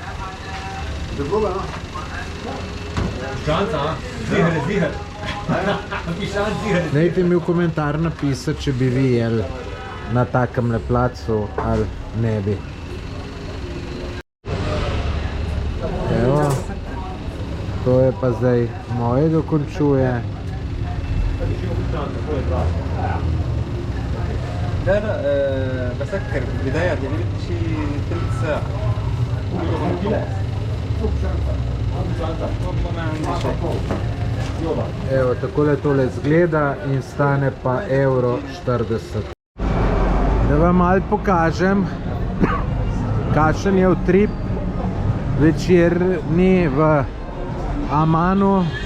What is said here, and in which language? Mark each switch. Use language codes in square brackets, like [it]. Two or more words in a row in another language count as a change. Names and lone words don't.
[sl] Dajte mi v komentar napisati, če bi vi jeli na takem placu ali ne bi. Evo, to je pa zdaj moje dokončuje. [ar] لا لا بسكر بداية يعني شي 3 ساعة. [sl] Evo, takole tole zgleda in stane pa €1,40. Da vam malo pokažem, kakšen je utrip večerni v Amanu.